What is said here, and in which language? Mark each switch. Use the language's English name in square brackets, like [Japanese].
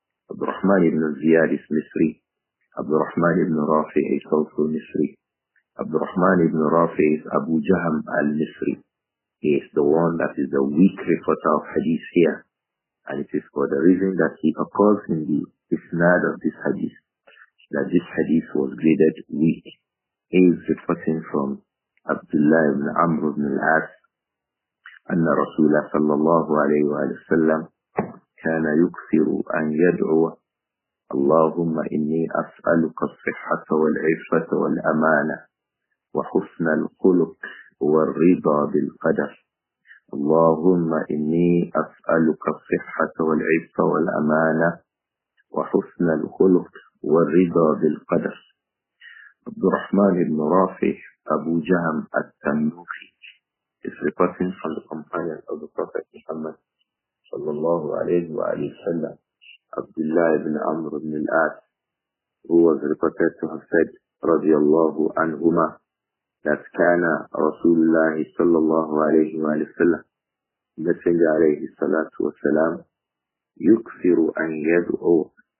[English] Abdur-Rahman ibn Ziyad is Misri. Abdur-Rahman ibn Rafi is also Misri. Abdur-Rahman ibn Rafi is Abu Jaham al-Misri. He is the one that is the weak reporter of hadith here. And it is for the reason that he occurs in the isnad of this hadith, that this hadith was graded weak. He is reporting from Abdullah ibn Amr ibn al-As, [Arabic] أن رسول صلى الله عليه وسلم كان يكثر أن يدعو اللهم إني أسألك الصحة والعفة والأمانة وحسن الخلق والرضا بالقدر. اللهم إني أسألك الصحة والعفة والأمانة وحسن الخلق والرضا بالقدر. [English] Abdur-Rahman ibn Rafi Abu Jaham at-Tannuhi is reporting from the companion of the Prophet Muhammad sallallahu alayhi wa sallam, Abdullah ibn Amr ibn al-As, who was reported to have said, radiyallahu anhuma, that kana Rasulullah sallallahu alayhi wa sallam, Messenger alayhi salatu wa salam, yukthiru an yad'u.